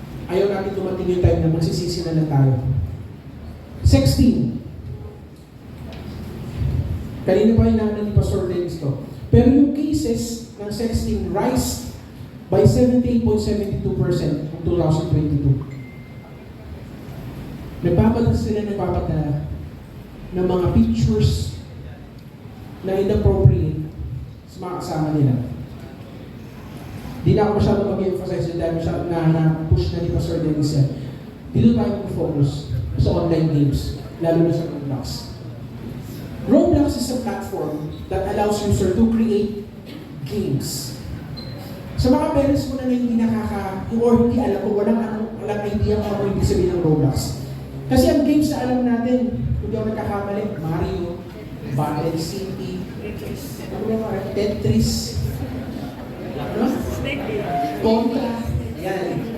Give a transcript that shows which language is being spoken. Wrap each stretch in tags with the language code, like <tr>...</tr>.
<tl>Ayaw natin dumating yung time na magsisisi na lang tayo. Sexting. Kanina pa hinahanda ni Pastor Dennis to. Pero yung</tl> <en>cases ng sexting rise by 78.72% in 2022.</en> <tl>Nagpapadala sila ng mga pictures na inappropriate sa mga kasama nila. Di na ako masyado mag-emphasize dahil na-push na ni Pastor Dennis yan. Dito tayo mag-focus sa online games, lalo na sa Roblox.</tl> <en>Roblox is a platform that allows user to create games.</en> <tl>Sa mga parents mo na hindi or hindi alam kung walang idea kung ano ibig sabihin ng Roblox. Kasi ang games na alam natin, hindi ako nagkakamali, Mario, Battle City, Tetris, Contra, yan.</tl>